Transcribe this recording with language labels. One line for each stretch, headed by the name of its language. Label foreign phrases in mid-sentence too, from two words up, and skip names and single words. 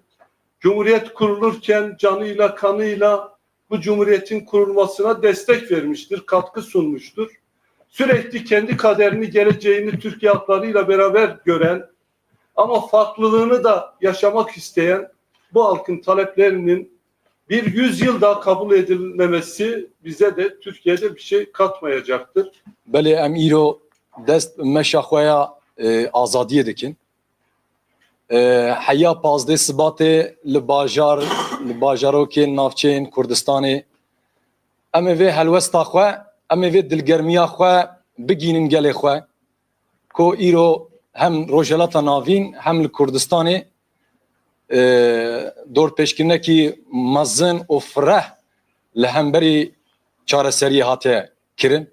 Turkish: Cumhuriyet kurulurken canıyla kanıyla bu cumhuriyetin kurulmasına destek vermiştir, katkı sunmuştur. Sürekli kendi kaderini, geleceğini Türkiye halklarıyla beraber gören ama farklılığını da yaşamak isteyen bu halkın taleplerinin bir yüzyılda kabul edilmemesi bize de Türkiye'de bir şey katmayacaktır.
Kurdish: Belê em îro dest meşa xwe ya azadiyê dikin. Heya pazdê Sibatê li bajarokên navçeyên Kurdistanê em ê vê helwesta xwe, em ê vê dilgermiya xwe bigînin gelê xwe ku îro hem Rojhilata Navîn hem li Kurdistanê dorpêşkirinekî mezin û fireh li hemberî çareseriyê hatiye kirin.